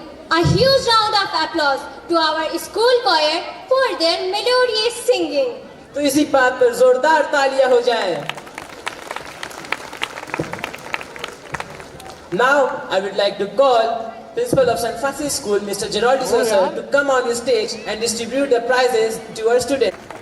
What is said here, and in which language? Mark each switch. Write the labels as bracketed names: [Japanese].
[English] A huge round of applause to our school choir for their melodious singing. [Hindi] तो इसी बात पर जोरदार तालियां हो जाएं। [English] Now I would like to call Principal of St. Francis School, Mr. Gerald D'Souza, to come on the stage and distribute the prizes to our students.